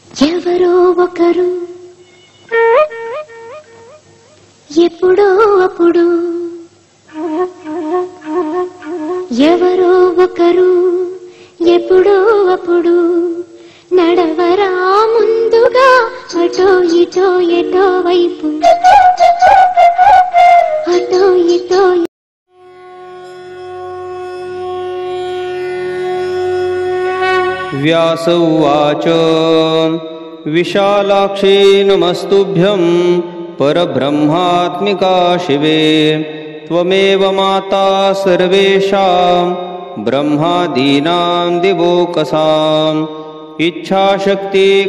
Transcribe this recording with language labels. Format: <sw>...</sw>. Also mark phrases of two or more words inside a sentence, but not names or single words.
<te>ఎవరో ఒకరు ఎప్పుడో అప్పుడు, ఎవరో ఒకరు ఎప్పుడో అప్పుడు నడవరా ముందుగా అటో ఇటో ఎటో వైపు, అటో ఇటో.</te> <sa>व्यास उवाच विशालाक्षी नमस्तुभ्यं परब्रह्मात्मिका शिवे त्वमेव माता सर्वेषां ब्रह्मादीनां दिवोकसाम् इच्छाशक्ति</sa>